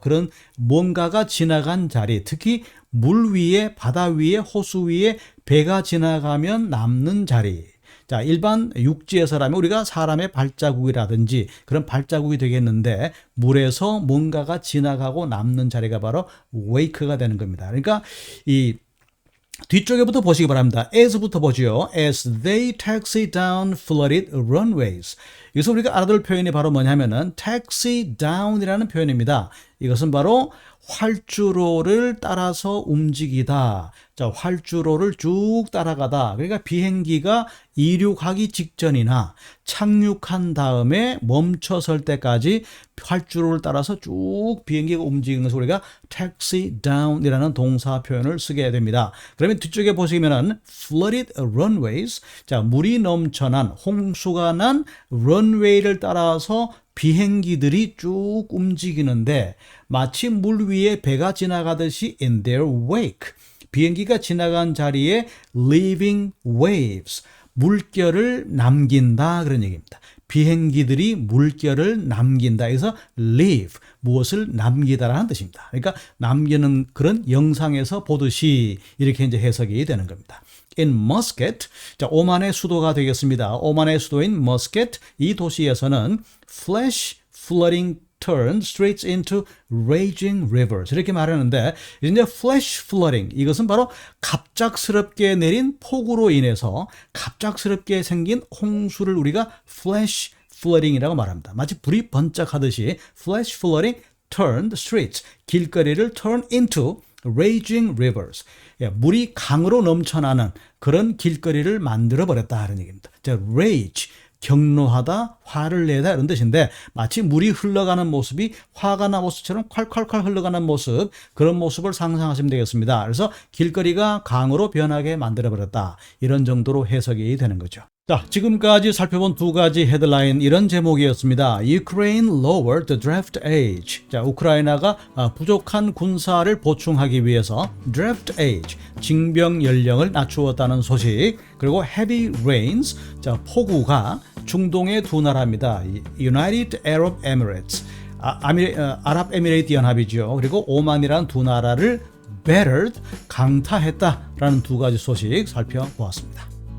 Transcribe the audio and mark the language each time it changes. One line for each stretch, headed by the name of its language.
Korean: 그런 뭔가가 지나간 자리, 특히 물 위에, 바다 위에, 호수 위에 배가 지나가면 남는 자리. 자, 일반 육지에서라면 우리가 사람의 발자국이라든지 그런 발자국이 되겠는데 물에서 뭔가가 지나가고 남는 자리가 바로 wake가 되는 겁니다. 그러니까 이 뒤쪽에부터 보시기 바랍니다. as부터 보죠.
English: As they taxi down flooded runways.
Korean: 여기서 우리가 알아둘 표현이 바로 뭐냐면은 taxi down이라는 표현입니다. 이것은 바로 활주로를 따라서 움직이다. 자, 활주로를 쭉 따라가다. 그러니까 비행기가 이륙하기 직전이나 착륙한 다음에 멈춰설 때까지 활주로를 따라서 쭉 비행기가 움직이는 것을 우리가 taxi down이라는 동사 표현을 쓰게 됩니다. 그러면 뒤쪽에 보시면은 flooded runways. 자, 물이 넘쳐난 홍수가 난 런웨이를 따라서 비행기들이 쭉 움직이는데 마치 물 위에 배가 지나가듯이
English: in their wake.
Korean: 비행기가 지나간 자리에
English: leaving waves.
Korean: 물결을 남긴다 그런 얘기입니다. 비행기들이 물결을 남긴다. 그래서 leave, 무엇을 남기다라는 뜻입니다. 그러니까 남기는 그런 영상에서 보듯이 이렇게 이제 해석이 되는 겁니다. In Muscat, 자, 오만의 수도가 되겠습니다. 오만의 수도인 Muscat, 이 도시에서는
English: flash flooding turned streets into raging rivers.
Korean: 이렇게 말하는데, 이제 flash flooding, 이것은 바로 갑작스럽게 내린 폭우로 인해서 갑작스럽게 생긴 홍수를 우리가 flash flooding이라고 말합니다. 마치 불이 번쩍하듯이
English: flash flooding turned streets,
Korean: 길거리를
English: turn into raging rivers.
Korean: 예, 물이 강으로 넘쳐나는 그런 길거리를 만들어버렸다 하는 얘기입니다. 자, rage, 격노하다, 화를 내다 이런 뜻인데 마치 물이 흘러가는 모습이 화가 난 모습처럼 콸콸콸 흘러가는 모습, 그런 모습을 상상하시면 되겠습니다. 그래서 길거리가 강으로 변하게 만들어버렸다. 이런 정도로 해석이 되는 거죠. 자, 지금까지 살펴본 두 가지 헤드라인 이런 제목이었습니다.
English: Ukraine lowered the draft age.
Korean: 자, 우크라이나가 부족한 군사를 보충하기 위해서 draft age, 징병 연령을 낮추었다는 소식. 그리고 heavy rains, 자, 폭우가 중동의 두 나라입니다. United Arab Emirates, 아랍에미레이트 연합이죠. 그리고 오만이라는 두 나라를 bettered, 강타했다라는 두 가지 소식 살펴보았습니다.